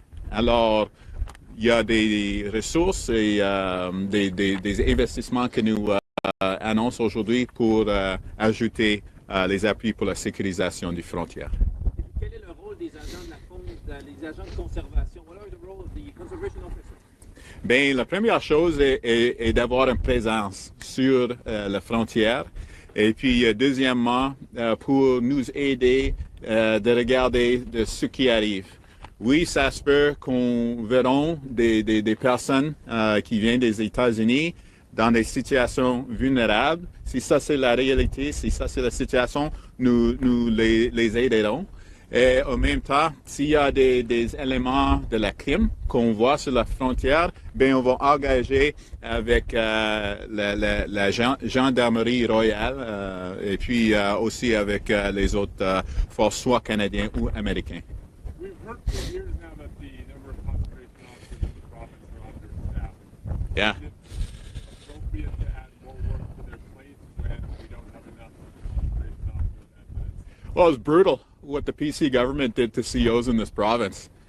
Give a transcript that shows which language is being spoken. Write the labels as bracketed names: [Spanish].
[French] Alors, il y a des ressources et des investissements que nous annonçons aujourd'hui pour ajouter les appuis pour la sécurisation des frontières. Quel est le rôle des agents les agents de conservation? [English] What are the role of the conservation officers? [French] Bien, la première chose est d'avoir une présence sur la frontière. Et puis, deuxièmement, pour nous aider de regarder de ce qui arrive. Oui, ça se peut qu'on verra des personnes qui viennent des États-Unis dans des situations vulnérables. Si ça c'est la réalité, si ça c'est la situation, nous les aiderons. Et en même temps, s'il y a des éléments de la crime qu'on voit sur la frontière, bien on va engager avec la gendarmerie royale et puis aussi avec les autres forces, soit canadiens ou américains. [English] We've heard for years now that the number of conservation officers in the province are understaffed. Yeah. Is it appropriate to add more work to their plate when we don't have enough conservation officers as it is? Well, it's brutal what the PC government did to COs in this province.